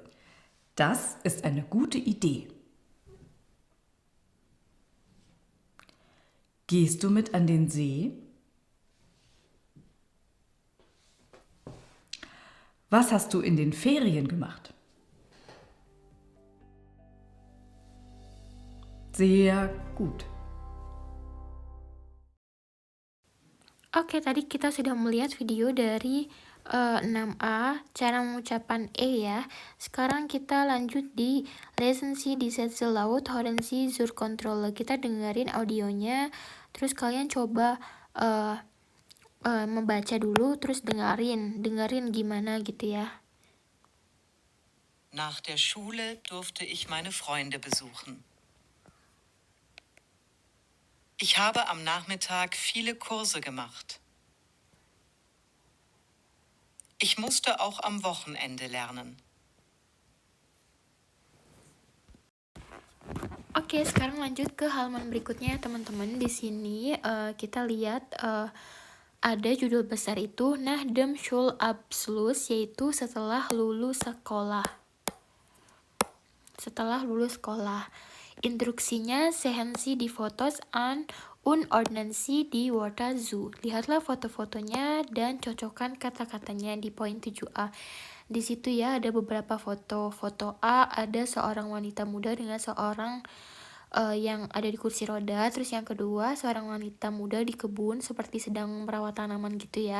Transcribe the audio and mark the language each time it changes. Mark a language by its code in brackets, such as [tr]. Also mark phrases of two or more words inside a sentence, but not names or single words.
[de] Das ist eine gute Idee. Gehst du mit an den See? Was hast du in den Ferien gemacht? Sehr gut. [id] Oke, tadi kita sudah melihat video dari 6a, cara mengucapkan E ya. Sekarang kita lanjut di [de] Lesen Sie die Sätze laut, hören Sie zur Kontrolle. [id] Kita dengerin audionya, terus kalian coba membaca dulu, terus dengerin gimana gitu ya. [de] Nach der Schule durfte ich meine Freunde besuchen. Ich habe am Nachmittag viele Kurse gemacht. Ich musste auch am Wochenende lernen. [id] Oke, sekarang lanjut ke halaman berikutnya teman-teman. Di sini kita lihat ada judul besar itu [de] Nach dem Schulabschluss, [id] yaitu setelah lulus sekolah. Setelah lulus sekolah. [de] Instruksinya sehen Sie die Fotos an und ordnen Sie die Wörter zu. [id] Lihatlah foto-fotonya dan cocokkan kata-katanya di poin 7a. Di situ ya ada beberapa foto. Foto A ada seorang wanita muda dengan seorang yang ada di kursi roda. Terus yang kedua seorang wanita muda di kebun seperti sedang merawat tanaman gitu ya.